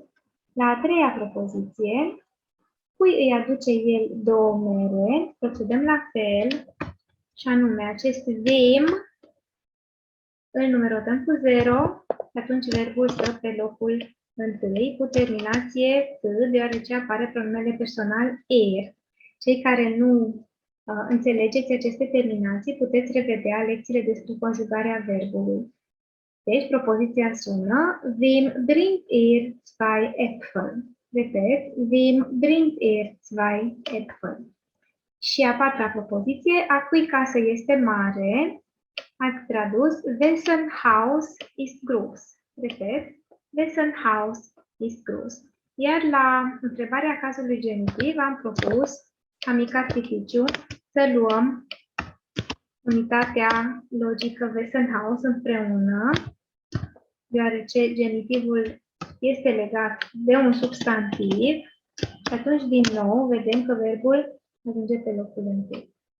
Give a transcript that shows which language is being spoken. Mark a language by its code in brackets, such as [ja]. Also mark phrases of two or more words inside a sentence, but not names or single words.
[ro] La a treia propoziție, cui îi aduce el 2 mere, procedăm la fel, și anume acest wem îl numerotăm cu 0 și atunci verbul stă pe locul întâi cu terminație T, deoarece apare pronumele personal er. Cei care nu înțelegeți aceste terminații, puteți revedea lecțiile despre conjugarea verbului. Deci, propoziția sună, [de] wem bringt er 2 Äpfel? Repet, wem bringt er 2 Äpfel? [ro] Și a patra propoziție, a cui casă este mare? Ați tradus, [de] wessen Haus ist groß? Repet, wessen Haus ist groß? [ro] Iar la întrebarea cazului genitiv am propus, ca mic artificiu, să luăm unitatea logică [de] wessen Haus [ro] împreună, deoarece genitivul este legat de un substantiv și atunci din nou vedem că verbul ajunge pe locul întâi.